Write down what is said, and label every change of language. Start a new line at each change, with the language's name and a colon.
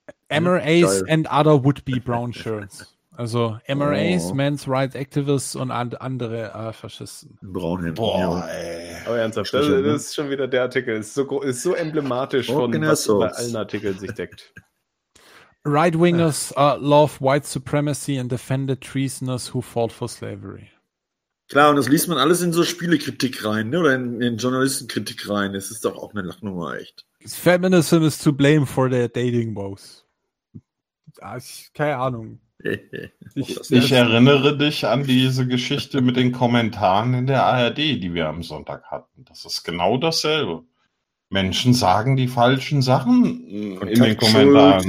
English: MRAs and other would-be brown shirts. Also MRAs, Men's Rights Activists
German: und andere Faschisten. Braunhemd. Boah, ja. Ey. Aber ernsthaft, das ist schon wieder der Artikel. Ist so emblematisch von was bei allen Artikeln sich deckt.
English: Right-wingers love white supremacy and defended treasonous who fought for slavery.
German: Klar, und das liest man alles in so Spielekritik rein, ne? Oder in Journalistenkritik rein. Das ist doch auch eine Lachnummer, echt.
English: Feminism is to blame for their dating woes.
German: Keine Ahnung. Ich erinnere dich an diese Geschichte mit den Kommentaren in der ARD, die wir am Sonntag hatten. Das ist genau dasselbe. Menschen sagen die falschen Sachen in den Kommentaren.